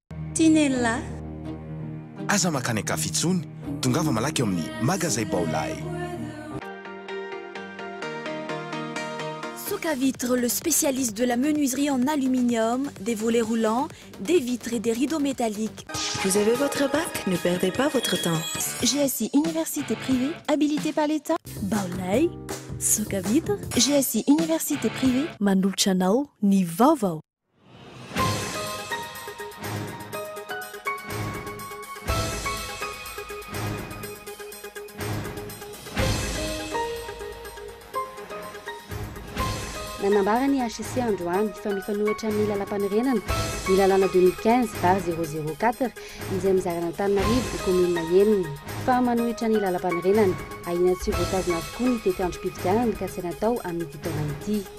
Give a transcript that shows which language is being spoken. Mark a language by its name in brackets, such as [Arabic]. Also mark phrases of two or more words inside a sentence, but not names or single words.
[Malagasy] Tinella aza makany akafitsony tongava malaky eo amin'ny magazay Baolay. [French] Soka Vitre, le spécialiste de la menuiserie en aluminium, des volets roulants, des vitres et des rideaux métalliques. Vous avez votre bac? Ne perdez pas votre temps. GSI Université privée, habilitée par l'État. [Malagasy] Baolay, Soka Vitre, GSI Université privée, Manulchanao, ni vaovao. Nanambarany HEC androany fa mifanohitra amin'ny lalam-panorenana ny lalàna 2015/004 izay mizara Antananarivo commune enina fa manohitra ny lalam-panorenana ahina tsy voatazona avokoa ny tety androm-pifidianana ka tsy natao amin'ity taona ity.